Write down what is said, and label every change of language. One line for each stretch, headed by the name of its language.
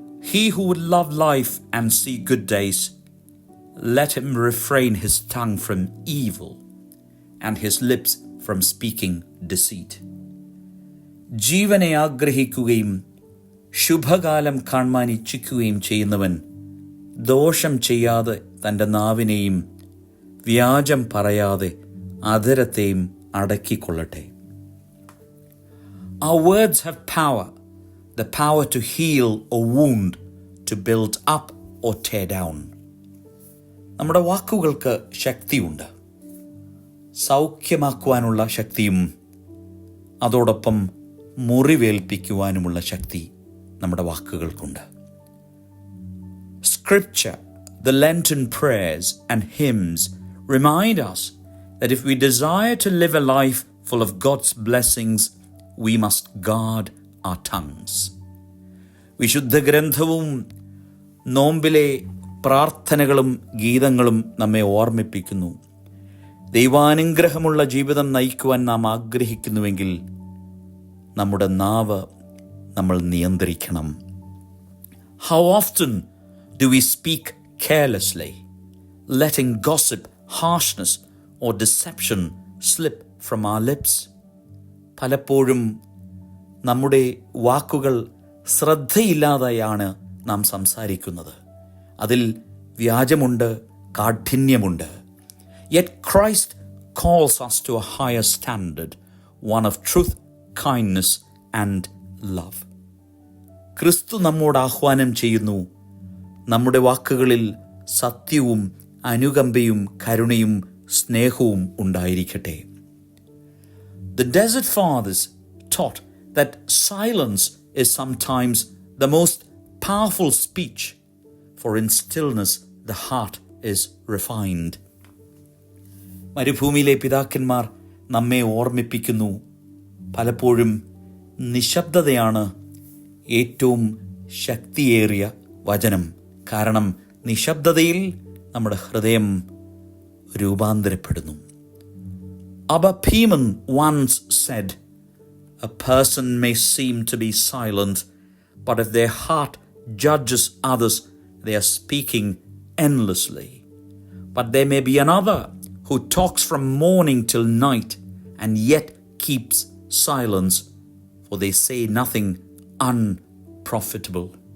English: He who would love life and see good days, let him refrain his tongue from evil and his lips from speaking deceit.
Malayalam: ജീവനെ ആഗ്രഹിക്കുകയും ശുഭകാലം കാണുവാൻ ഇച്ഛിക്കുകയും ചെയ്യുന്നവൻ ദോഷം ചെയ്യാതെ തൻ്റെ നാവിനെയും വ്യാജം പറയാതെ അധരത്തെയും അടക്കിക്കൊള്ളട്ടെ.
English: Our words have power, the power to heal or wound, to build up or tear down.
Malayalam: നമ്മുടെ വാക്കുകൾക്ക് ശക്തിയുണ്ട്. സൗഖ്യമാക്കുവാനുള്ള ശക്തിയും അതോടൊപ്പം മുറിവേൽപ്പിക്കുവാനുമുള്ള ശക്തി നമ്മുടെ വാക്കുകൾക്കുണ്ട്.
English: Scripture, the Lenten prayers and hymns remind us that if we desire to live a life full of God's blessings, we must guard our tongues.
Malayalam: വിശുദ്ധ ഗ്രന്ഥവും നോമ്പിലെ പ്രാർത്ഥനകളും ഗീതങ്ങളും നമ്മെ ഓർമ്മിപ്പിക്കുന്നു. ദൈവാനുഗ്രഹമുള്ള ജീവിതം നയിക്കുവാൻ നാം ആഗ്രഹിക്കുന്നുവെങ്കിൽ നമ്മുടെ നാവ് നമ്മൾ നിയന്ത്രിക്കണം.
English: How often do we speak carelessly, letting gossip, harshness or deception slip from our lips?
Malayalam: പലപ്പോഴും നമ്മുടെ വാക്കുകൾ ശ്രദ്ധയില്ലാതെയാണ് നാം സംസാരിക്കുന്നത്. അതിൽ വ്യാജമുണ്ട്, കാഠിന്യമുണ്ട്.
English: Yet Christ calls us to a higher standard, one of truth, kindness and love.
Malayalam: ക്രിസ്തു നമ്മോട് ആഹ്വാനം ചെയ്യുന്നു, നമ്മുടെ വാക്കുകളിൽ സത്യവും അനുകമ്പയും കരുണയും സ്നേഹവും ഉണ്ടായിരിക്കട്ടെ.
English: The Desert Fathers taught that silence is sometimes the most powerful speech, for in stillness the heart is refined.
Malayalam: മരുഭൂമിയിലെ പിതാക്കന്മാർ നമ്മെ ഓർമ്മിപ്പിക്കുന്നു, പലപ്പോഴും നിശബ്ദതയാണ് ഏറ്റവും ശക്തിയേറിയ വചനം. കാരണം നിശബ്ദതയിൽ നമ്മുടെ ഹൃദയം രൂപാന്തരപ്പെടുന്നു.
English: Abba Pieman once said, "A person may seem to be silent, but if their heart judges others, they are speaking endlessly. But there may be another who talks from morning till night and yet keeps silence, for they say nothing unprofitable."